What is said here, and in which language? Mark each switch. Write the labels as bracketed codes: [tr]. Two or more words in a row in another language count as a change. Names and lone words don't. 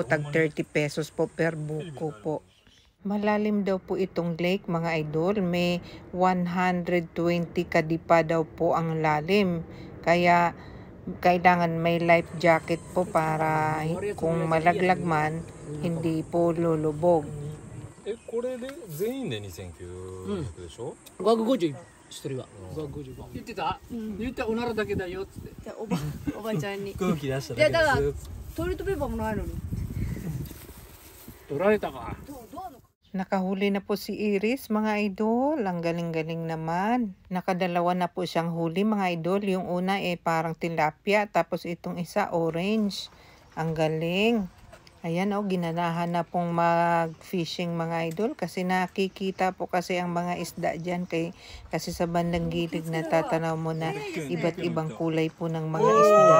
[tl] Tag 30 pesos po per buko po. Malalim daw po itong lake mga idol. May 120 kadipa daw po ang lalim. Kaya kailangan may life jacket po para kung malaglag man, hindi po lulubog. [ja] これで全員で2900でしょ 550してるわ550言ってた、言ったおならだけだよっつってじゃあおばちゃんに空気出したいやだからだけですトイレットペーパーもないのに取られたか。 [tl] Nakahuli na po si Iris mga idol. Ang galing-galing naman. Nakadalawa na po siyang huli mga idol. Yung una parang tilapia, tapos itong isa orange. Ang galing. Ayan ginanahan na pong mag-fishing mga idol kasi nakikita po kasi ang mga isda dyan kasi sa bandang gilid natatanaw mo na iba't ibang kulay po ng mga isda.